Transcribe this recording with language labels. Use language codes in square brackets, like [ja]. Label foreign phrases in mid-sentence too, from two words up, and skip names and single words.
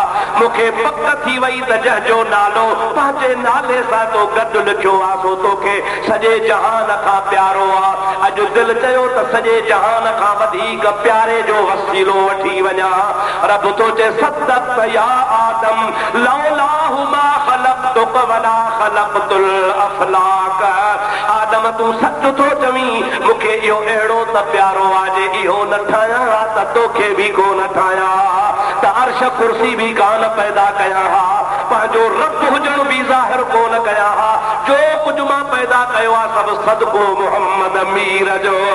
[sd] मूंखे पक थी वई त जंहिंजो नालो पंहिंजे नाले सां तो गॾु लिखियो आहे सो तोखे सॼे जहान खां प्यारो आहे। अॼु दिलि चयो त सॼे जहान खां वधीक प्यारे जो वसीलो वठी वञा। [ar] रब तो चए صدقت يا آدم لولاه ما خلقتك ولا خلقت الأفلاك. [sd] आदम तूं सच थो चवीं, मूंखे इहो अहिड़ो त प्यारो आहे जे इहो न ठाहियां हा त तोखे बि कोन ठाहियां हा, त अर्श कुर्सी बि कान पैदा कयां हा, पंहिंजो रब हुजण बि ज़ाहिर कोन कयां हा। जो कुझु मां पैदा कयो आहे सभु सदको मुहम्मद मीर जो।